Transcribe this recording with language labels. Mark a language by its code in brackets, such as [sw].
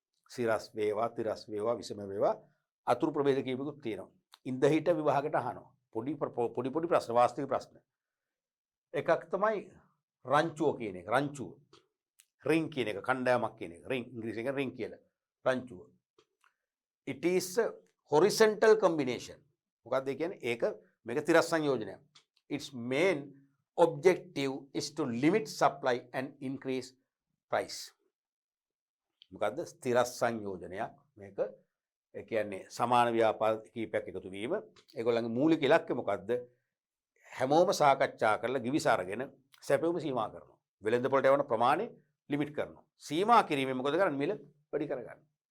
[si] සිරස් වේවා, තිරස් වේවා, විසම වේවා අතුරු ප්‍රභේද කීපයකුත් තියෙනවා. ඉන්දහිට විභාගයට අහනවා. පොඩි ප්‍රශ්න, වාස්තවික ප්‍රශ්න. එකක් තමයි රංචුව කියන එක. රංචුව. ring කියන එක, කණ්ඩායමක් කියන එක. ring ඉංග්‍රීසියෙන් ring කියලා. රංචුව. [en] It is a horizontal combination. [si] මොකක්ද ඒ කියන්නේ? ඒක මේක තිරස් සංයෝජනයක්. [en] Its main objective is to limit supply and increase price. [si] මොකද්ද? තිරස් සංයෝජනයක්. මේක ඒ කියන්නේ සමාන ව්‍යාපාර කීපයක් එකතු වීම. ඒගොල්ලන්ගේ මූලික ඉලක්කය මොකද්ද? හැමෝම සාකච්ඡා කරලා ගිවිස අරගෙන සැපෙවුම සීමා කරනවා. වෙළඳ පොළට යවන ප්‍රමාණය ලිමිට් කරනවා. සීමා කිරීමෙන් මොකද කරන්නේ? මිල වැඩි කරගන්න.